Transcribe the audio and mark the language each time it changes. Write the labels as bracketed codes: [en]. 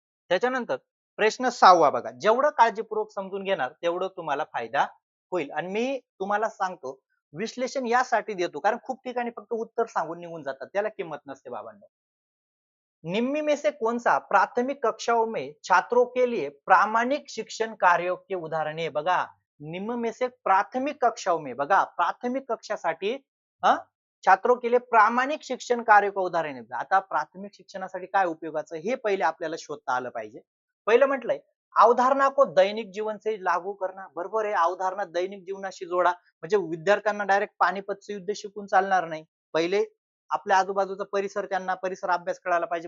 [mr] त्याच्यानंतर प्रश्न 6वा बघा जेवढं काळजीपूर्वक समजून घेणार तेवढं तुम्हाला फायदा होईल. आणि मी तुम्हाला सांगतो विश्लेषण यासाठी देतो कारण खूप ठिकाणी फक्त उत्तर सांगून निघून जातात त्याला किंमत नसते बाबांनो. [hi] निम्न में से कौन सा प्राथमिक कक्षाओं में छात्रों के लिए प्रामाणिक शिक्षण कार्यों के उदाहरण आहे. बघा निम्न में से प्राथमिक कक्षाओं में बघा [mr] प्राथमिक कक्षासाठी [hi] छात्रों के लिए प्रामाणिक शिक्षण कार्य का उदाहरण आहे. [mr] आता प्राथमिक शिक्षणासाठी काय उपयोगाचं हे पहिले आपल्याला शोधता आलं पाहिजे. पहिलं म्हटलंय [hi] अवधारणा को दैनिक जीवन से लागू करना. [mr] बरोबर आहे अवधारणा दैनिक जीवनाशी जोडा. म्हणजे विद्यार्थ्यांना डायरेक्ट पानिपतचं युद्ध शिकून चालणार नाही. पहिले आपल्या आजूबाजूचा परिसर त्यांना परिसर अभ्यास कळायला पाहिजे.